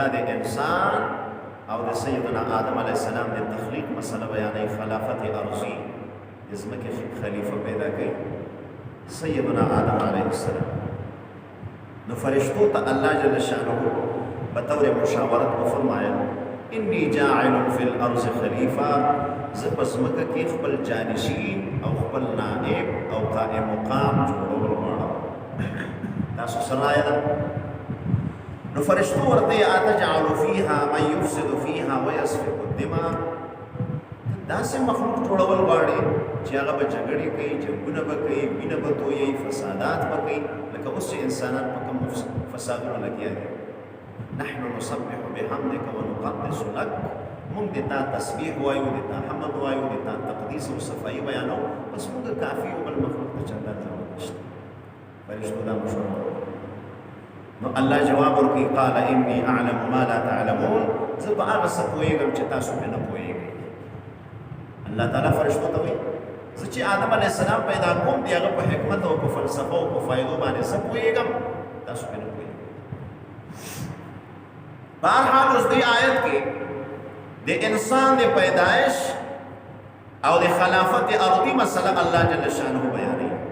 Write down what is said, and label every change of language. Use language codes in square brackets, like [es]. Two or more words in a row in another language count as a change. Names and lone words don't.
[ps] د انسان او د سیدنا آدم [ar] علیه السلام [ps] د تخلیق مسله بیانې خلافت ارضی ازمکه خلیفہ پیدا کړي سیدنا آدم [ar] علیه السلام [ps] نو فرشتو ته [ar] الله جل شانه [ps] بطور مشاورت کو فرمایل [ar] انی جاعل فی الارض خلیفہ [ps] زپسمکه کې خپل جانشین او خپل نائب او قائم مقام جوړول غواړم تاسو سره ده نو فرشتو ورته [ar] اتجعل فيها من يفسد فيها ويسفك الدماء [ps] داسې مخلوق جوړول غواړي چې هغه به جګړې کوي جنګونه به کوي وینه به تویوي فسادات به کوي لکه اوس چې انسانان په کوم فسادونو لګیا دي [ar] نحن نسبح بحمدك ونقدس لك [ps] موږ د تا تسبیح وایو د تا حمد وایو د تا تقدیس او صفایي بیانو بس موږ کافي او بل مخلوق ته چنده ضرورت نشته فرشتو دا مشوره نو الله جواب ورکړي [ar] قال اني اعلم ما لا تعلمون [ps] زه په هغه څه پوهېږم چې تاسو پرې نه پوهېږئ الله تعالی فرشتو ته وایي زه چې آدم [ar] علیه السلام [ps] پیدا کوم د هغه په حکمت او په فلسفه او په فایدو باندې څه پوهېږم تاسو پرې نه پوهېږئ بهرحال اوس دې آیت کې د انسان د پیدایش او د خلافت ارضی مسله [ar] الله جل شانه [ps] بیانوي